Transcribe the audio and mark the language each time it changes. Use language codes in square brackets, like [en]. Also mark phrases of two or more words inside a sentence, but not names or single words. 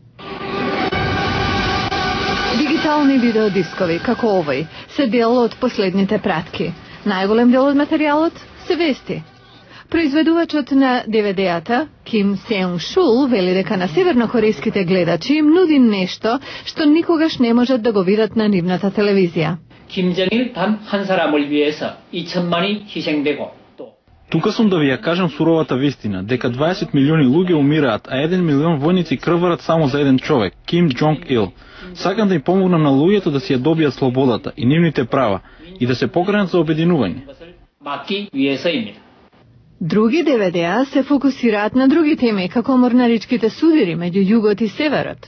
[mk] Дигитални видеодискови, како овој, се дел од последните пратки. Најголем дел од материјалот се вести. Произведувачот на DVD-ата, Ким Сеунг Шул, вели дека на севернокорејските гледачи им нуди нешто што никогаш не можат да го видат на нивната телевизија. [ko] 김정일 단 한 사람을 위해서 2천만이 희생되고 [mk] Тука сум да ви ја кажам суровата вистина, дека 20 милиони луѓе умираат, а 1 милион војници крварат само за еден човек, Ким Джонг Ил. Сакам да им помогнам на луѓето да си ја добијат слободата и нивните права и да се покренат за обединување. Други DVD-а се фокусираат на други теми, како морнаричките судири меѓу југот и северот.